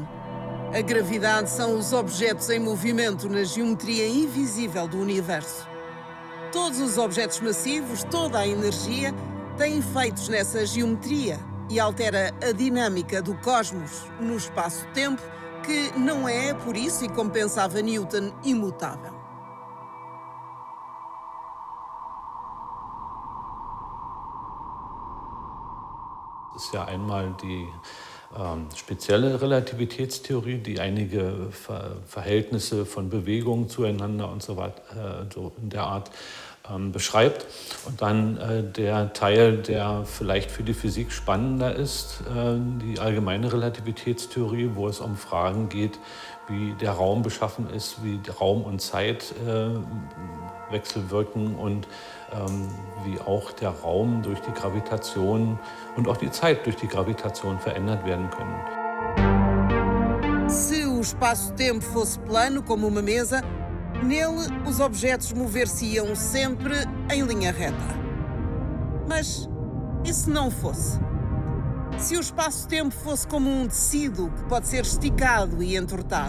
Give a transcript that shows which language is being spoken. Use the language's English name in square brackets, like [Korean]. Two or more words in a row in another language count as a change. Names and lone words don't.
[Portuguese] A gravidade são os objetos em movimento na geometria invisível do universo. Todos os objetos massivos, toda a energia, têm efeitos nessa geometria e altera a dinâmica do cosmos no espaço-tempo, que não é, por isso, e como pensava Newton, imutável. [German] Das ist ja einmal die spezielle Relativitätstheorie, die einige Verhältnisse von Bewegungen zueinander und so weiter, so in der Art beschreibt. Und dann der Teil, der vielleicht für die Physik spannender ist, die allgemeine Relativitätstheorie, wo es um Fragen geht, wie der Raum beschaffen ist, wie Raum und Zeit wechselwirken und wie auch der Raum durch die Gravitation und auch die Zeit durch die Gravitation verändert werden können. [Portuguese] Se o espaço-tempo fosse plano, como uma mesa, nele os objetos mover-se-iam sempre em linha reta. Mas e se não fosse? Se o espaço-tempo fosse como um tecido que pode ser esticado e entortado.